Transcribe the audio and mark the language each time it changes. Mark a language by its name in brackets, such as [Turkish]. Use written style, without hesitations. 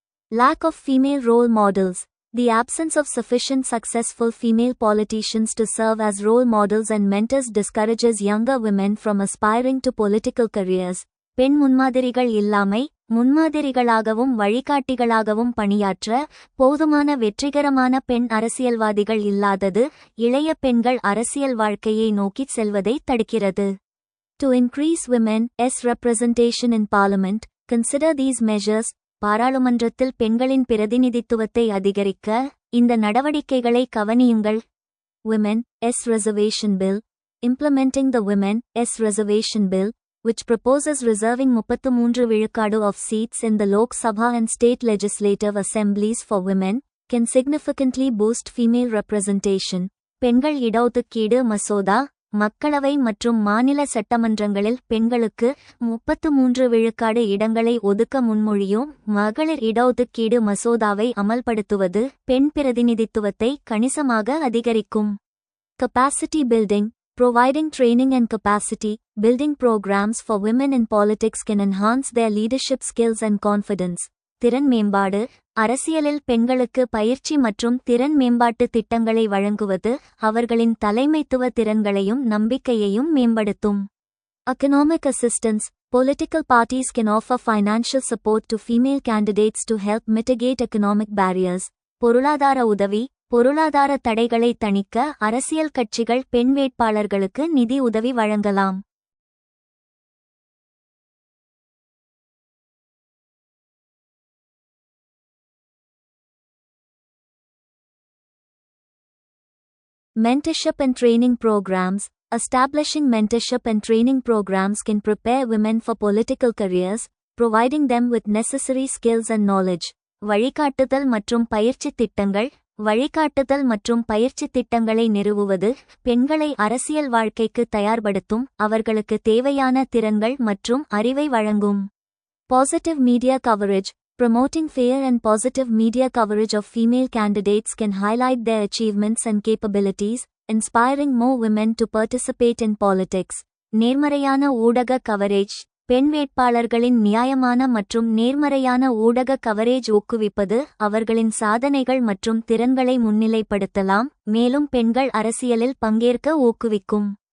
[English] Lack of female role models. The absence of sufficient successful female politicians to serve as role models and mentors discourages younger women from aspiring to political careers. [Tamil] பெண் முன்மாதிரிகள் இல்லாமை. முன்மாதிரிகளாகவும் வழிகாட்டிகளாகவும் பணியாற்ற போதுமான வெற்றிகரமான பெண் அரசியல்வாதிகள் இல்லாதது இளைய பெண்கள் அரசியல் வாழ்க்கையை நோக்கிச் செல்வதை தடுக்கிறது. [English] To increase women's representation in parliament, consider these measures. [Tamil] பாராளுமன்றத்தில் பெண்களின் பிரதிநிதித்துவத்தை அதிகரிக்க இந்த நடவடிக்கைகளை கவனியுங்கள். [English] Women's Reservation Bill. Implementing the Women's Reservation Bill, which proposes reserving 33% of seats in the Lok Sabha and state legislative assemblies for women, can significantly boost female representation. [Tamil] பெண்கள் இடஒதுக்கீடு மசோதா. மக்களவை மற்றும் மாநில சட்டமன்றங்களில் பெண்களுக்கு 33% இடங்களை ஒதுக்க முன்மொழியும் மகளிர் இடஒதுக்கீடு மசோதாவை அமல்படுத்துவது பெண் பிரதிநிதித்துவத்தை கணிசமாக அதிகரிக்கும். [English] Capacity building. Providing training and capacity building programs for women in politics can enhance their leadership skills and confidence. [Tamil] திறன் மேம்பாடு. அரசியலில் பெண்களுக்கு பயிற்சி மற்றும் திறன் மேம்பாட்டு திட்டங்களை வழங்குவது அவர்களின் தலைமைத்துவ திறன்களையும் நம்பிக்கையையும் மேம்படுத்தும். [English] Economic assistance. Political parties can offer financial support to female candidates to help mitigate economic barriers. [Tamil] பொருளாதார உதவி. பொருளாதார தடைகளை தணிக்க அரசியல் கட்சிகள் பெண் வேட்பாளர்களுக்கு நிதி உதவி வழங்கலாம். [English] Mentorship and training programs. Establishing mentorship and training programs can prepare women for political careers, providing them with necessary skills and knowledge. [Tamil] வழிகாட்டுதல் மற்றும் பயிற்சி திட்டங்கள். வழிகாட்டுதல் மற்றும் பயிற்சி திட்டங்களை நிறுவுவது பெண்களை அரசியல் வாழ்க்கைக்கு தயார்படுத்தும், அவர்களுக்கு தேவையான திறன்கள் மற்றும் அறிவை வழங்கும். [English] Positive media coverage. Promoting fair and positive media coverage of female candidates can highlight their achievements and capabilities, inspiring more women to participate in politics. [Tamil] நேர்மறையான ஊடக கவரேஜ். பெண் வேட்பாளர்களின் நியாயமான மற்றும் நேர்மறையான ஊடக கவரேஜ் ஊக்குவிப்பது அவர்களின் சாதனைகள் மற்றும் திறன்களை முன்னிலைப்படுத்தலாம், மேலும் பெண்கள் அரசியலில் பங்கேற்க ஊக்குவிக்கும்.